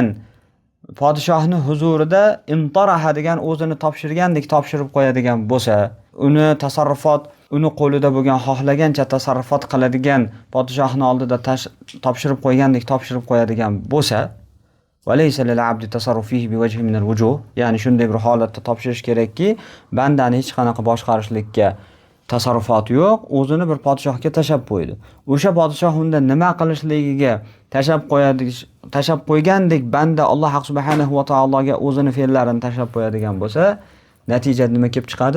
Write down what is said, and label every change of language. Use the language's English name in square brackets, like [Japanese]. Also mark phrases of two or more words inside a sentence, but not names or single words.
[Uzbek] podshohning huzurida intaraha degan o'zini topshirgandek topshirib qo'yadigan bo'lsa, uni tasarrufot, uni qo'lida bo'lgan xohlagancha tasarrufot qiladigan podshohning oldida topshirib qo'ygandek topshirib qo'yadigan bo'lsa, [Arabic] وليس للعبد تصرف فيه بوجه من الوجوه, [Uzbek] ya'ni shunday bir holatda topshirish kerakki, bandani hech qanaqa boshqarishlikka tasarrufot yo'q, o'zini bir podshohga tashab qo'ydi. O'sha podshoh unda nima qilishligiga tashab qo'ygandek banda Alloh subhanahu va taologa o'zini fe'llarini tashab qo'yadigan bo'lsa, natija nima kelib chiqadi?